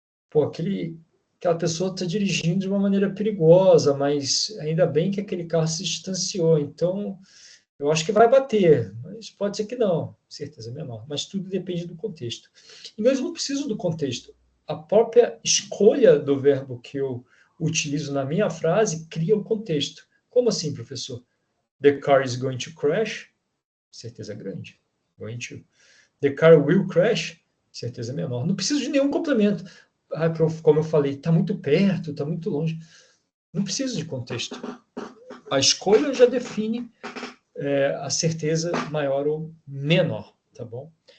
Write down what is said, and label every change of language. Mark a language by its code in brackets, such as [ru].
[pt] Pô, aquela pessoa está dirigindo de uma maneira perigosa, mas ainda bem que aquele carro se distanciou, então eu acho que vai bater, mas pode ser que não, certeza menor, mas tudo depende do contexto. E mesmo não preciso do contexto, a própria escolha do verbo que eu utilizo na minha frase cria o contexto. Como assim, professor? [en] The car is going to crash? [pt] Certeza grande. [en] Going to. The car will crash? [pt] Certeza menor. Não preciso de nenhum complemento. Como eu falei, está muito perto, está muito longe. Não preciso de contexto. A escolha já define a certeza maior ou menor, tá bom?